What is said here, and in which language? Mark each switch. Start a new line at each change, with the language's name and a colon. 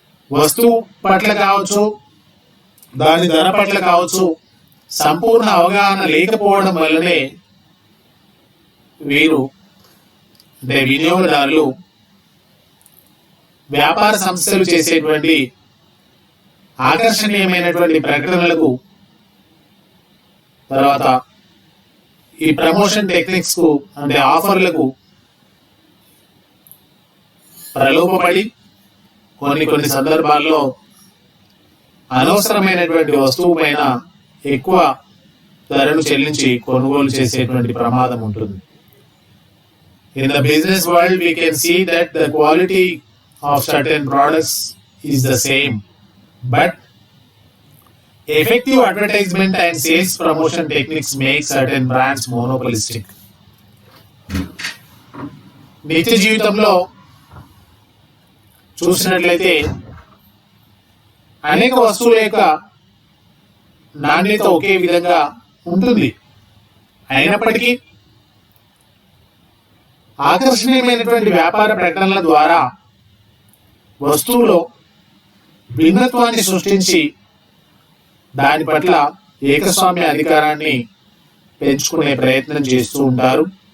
Telugu: వస్తువు పట్ల కావచ్చు, దాని ధర పట్ల కావచ్చు, సంపూర్ణ అవగాహన లేకపోవడం వల్లనే వీరు అంటే వినియోగదారులు వ్యాపార సంస్థలు చేసేటువంటి ఆకర్షణీయమైనటువంటి ప్రకటనలకు, తర్వాత ఈ ప్రమోషన్ టెక్నిక్స్ కు అంటే ఆఫర్లకు ప్రలోభపడి కొన్ని సందర్భాల్లో అనవసరమైనటువంటి వస్తువు పైన ఎక్కువ ధరను చెల్లించి కొనుగోలు చేసేటువంటి ప్రమాదం ఉంటుంది.
English: In the business world, we can see that the quality of certain products is the same, but effective advertisement and sales promotion techniques make certain brands monopolistic.
Telugu: నిత్య జీవితంలో చూసినట్లయితే అనేక వస్తువుల యొక్క నాణ్యత ఒకే విధంగా ఉంటుంది. అయినప్పటికీ ఆకర్షణీయమైనటువంటి వ్యాపార ప్రకటనల ద్వారా వస్తువులో భిన్నత్వాన్ని సృష్టించి దాని పట్ల ఏకస్వామ్య అధికారాన్ని పెంచుకునే ప్రయత్నం చేస్తూ ఉంటారు.